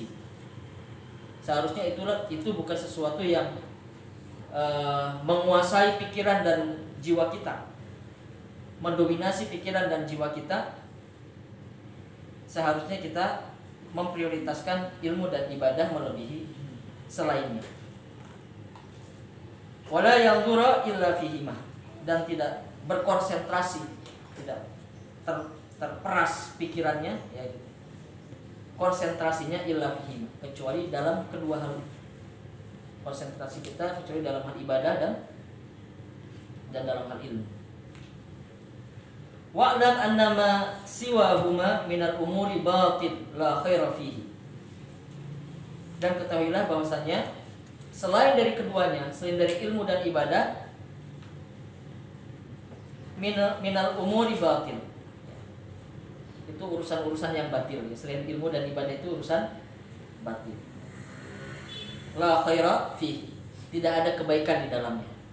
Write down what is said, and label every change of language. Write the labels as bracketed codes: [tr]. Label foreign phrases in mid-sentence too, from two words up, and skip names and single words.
[id] Seharusnya itu bukan sesuatu yang menguasai pikiran dan jiwa kita, mendominasi pikiran dan jiwa kita. Seharusnya kita memprioritaskan ilmu dan ibadah melebihi selainnya. [ar] ولا ينظر إلا فيهما, [id] dan tidak berkonsentrasi, tidak terperas pikirannya ya, konsentrasinya [ar] إلا فيهما, [id] kecuali dalam kedua hal. Konsentrasi kita kecuali dalam hal ibadah dan dalam hal ilmu. [ar] واعلم أنما سواهما من الأمور باطل لا خير فيه. [id] Dan ketahuilah bahwasanya selain dari keduanya, selain dari ilmu dan ibadah, [ar] من الأمور باطل, [id] itu urusan-urusan yang batil ya. Selain ilmu dan ibadah itu urusan batil. [ar] لا خير فيه, [id] tidak ada kebaikan di dalamnya.